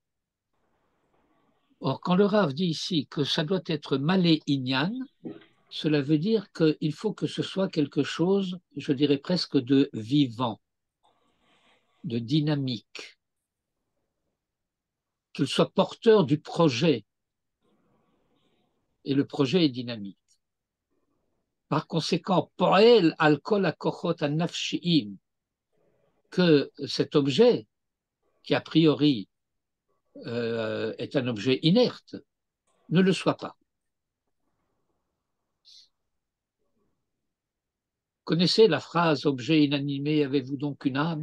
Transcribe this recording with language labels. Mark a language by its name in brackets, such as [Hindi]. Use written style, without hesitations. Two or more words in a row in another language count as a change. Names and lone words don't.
[French] Or, quand le Rav dit ici que ça doit être malé inyan, cela veut dire qu'il faut que ce soit quelque chose, je dirais presque de vivant, de dynamique, qu'il soit porteur du projet. Et le projet est dynamique. Par conséquent, [Hebrew] פועל על כל הכוחות הנפשיים, [French] que cet objet, qui a priori est un objet inerte, ne le soit pas. Connaissez la phrase « objet inanimé, avez-vous donc une âme ?»